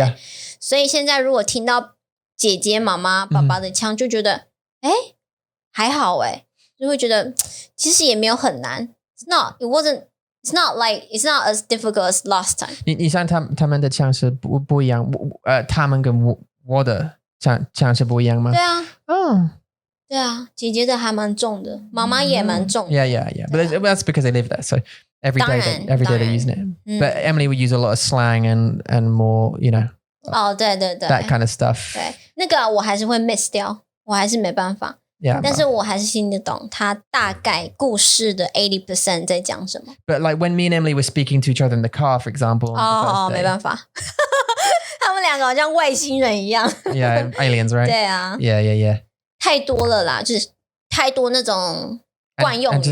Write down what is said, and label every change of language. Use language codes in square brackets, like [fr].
[en] Yeah. [zh] 所以现在如果听到姐姐、妈妈、爸爸的腔，就觉得还好就会觉得其实也没有很难。 [en] It's not as difficult as last time. [zh] 你像他们的腔是不一样，他们跟我的腔是不一样吗？对啊，对啊，姐姐的还蛮重的，妈妈也蛮重的。 [en] Yeah. But that's because they live there, so every day they're using it. But Emily would use a lot of slang and more, you know. [zh] 对 [en] that kind of stuff. [zh] 对，那个我还是会 miss 掉，我还是没办法。 [en] Yeah. [zh] 但是我还是听得懂他大概故事的 80% 在讲什么。 [en] But like when me and Emily were speaking to each other in the car, for example. [zh] 没办法。他们两个好像外星人一样。 [en] Yeah, aliens, right? [zh] 对啊。 [en] Yeah. [zh] 太多了啦，就是太多那种惯用语。